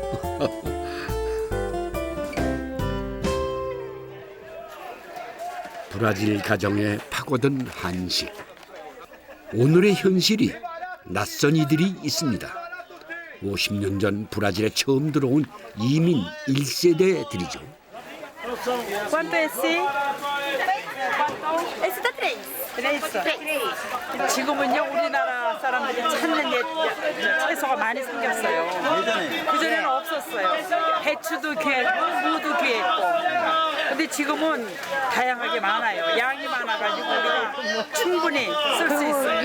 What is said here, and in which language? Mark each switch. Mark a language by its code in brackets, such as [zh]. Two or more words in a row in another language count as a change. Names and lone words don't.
[ko] 브라질 가정에 파고든 한식. 오늘의 현실이 낯선 이들이 있습니다. 50년 전 브라질에 처음 들어온 이민 1세대들이죠. [es] ¿Cuánto es sí? [pt] Esse tá 3. [ko] 지금은요 우리나라 사람들이 찾는 채소가 많이 생겼어요. 그전에는 없었어요. 배추도 귀했고 무도 귀했고. 근데 지금은 다양하게 많아요. 양이 많아가지고 우리가 충분히 쓸 수 있어요.